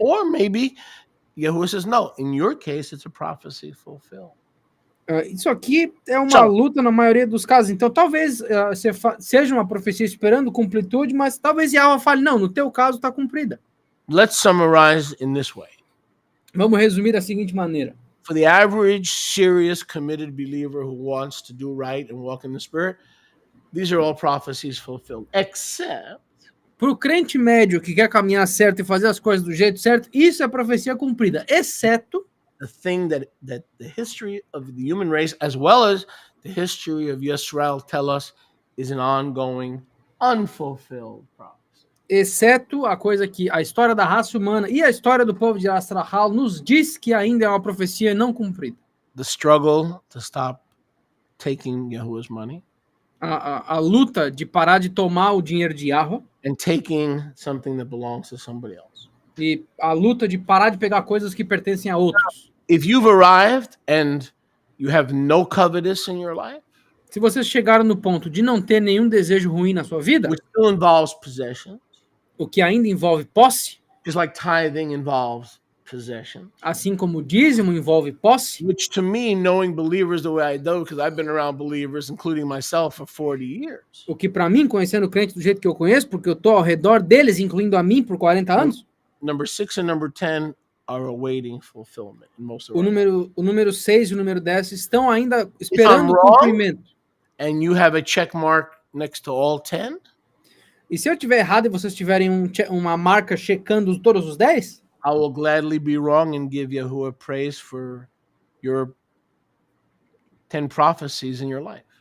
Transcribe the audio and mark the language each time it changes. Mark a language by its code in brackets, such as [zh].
[en] Or maybe Yahuwah says, no, in your case, it's a prophecy fulfilled. [pt] isso aqui é uma luta na maioria dos casos. Então, talvez seja uma profecia esperando completude, mas talvez Yahweh fale, não, no teu caso está cumprida. [en] Let's summarize in this way. [pt] Vamos resumir da seguinte maneira. [en] For the average, serious, committed believer who wants to do right and walk in the Spirit, these are all prophecies fulfilled. Except [pt] Para o crente médio que quer caminhar certo e fazer as coisas do jeito certo, isso é profecia cumprida, exceto [en] the thing that the history of the human race, as well as the history of Yisrael, tell us is an ongoing, unfulfilled prophecy. [pt] exceto a coisa que a história da raça humana e a história do povo de Astrahal nos diz que ainda é uma profecia não cumprida. [en] The struggle to stop taking Yahuwah's money [pt] A luta de parar de tomar o dinheiro de Yahweh [en] and taking something that belongs to somebody else. [pt] e a luta de parar de pegar coisas que pertencem a outros. [en] If you've arrived and you have no covetous in your life, [pt] Se vocês chegaram no ponto de não ter nenhum desejo ruim na sua vida, [en] which still involves possession, [pt] o que ainda envolve posse, [en] just like tithing involves possession, [pt] assim como o dízimo envolve posse, [en] which to me, knowing believers the way I do, because I've been around believers, including myself, for 40 years. [pt] o que para mim, conhecendo o crente do jeito que eu conheço, porque eu tô ao redor deles, incluindo a mim, por 40 anos, [en] Number 6 and number 10 are awaiting fulfillment in most of [pt] o [en] our [pt] número 6 e o número 10 estão ainda esperando o [en] wrong, [pt] cumprimento. [en] and you have a check mark next to all 10, [pt] E se eu tiver errado e vocês tiverem uma marca checando todos os 10, [en] I will gladly be wrong and give Yahuwah praise for your 10 prophecies in your life.